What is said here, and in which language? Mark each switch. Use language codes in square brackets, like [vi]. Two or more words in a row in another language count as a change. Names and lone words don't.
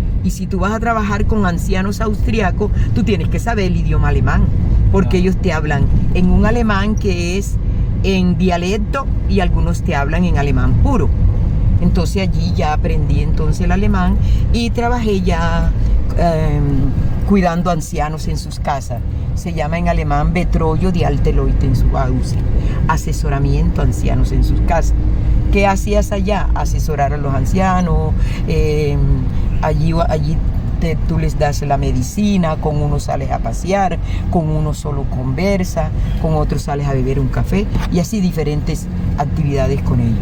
[es] Y si tú vas a trabajar con ancianos austriacos, tú tienes que saber el idioma alemán, porque ellos te hablan en un alemán que es en dialecto y algunos te hablan en alemán puro. Entonces allí ya aprendí entonces el alemán y trabajé ya cuidando ancianos en sus casas. Se llama en alemán [de] Betreuung die alte Leute in zu Hause, [es] asesoramiento a ancianos en sus casas. ¿Qué hacías allá? Asesorar a los ancianos, allí tú les das la medicina, con unos sales a pasear, con unos solo conversa, con otros sales a beber un café y así diferentes actividades con ellos.